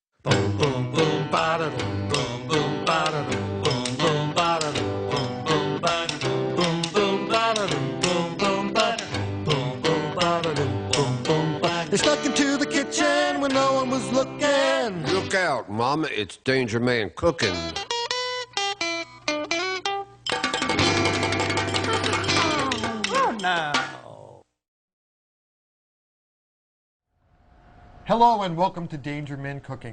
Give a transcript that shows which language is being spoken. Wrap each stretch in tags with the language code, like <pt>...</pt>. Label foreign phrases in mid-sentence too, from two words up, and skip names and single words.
<en>Boom, boom, boom, ba-da-dum, boom, boom, ba-da-dum, boom, boom, ba-da-dum, boom, boom, ba-da-dum, boom, boom, ba-da-dum, boom, boom, ba-da-dum, boom, boom, ba-da-dum, boom, boom, ba-da-dum. They snuck into the kitchen when no one was looking. Look out, Mama, it's Danger Man cooking. Oh, no. Hello and welcome to Danger Men Cooking.</en>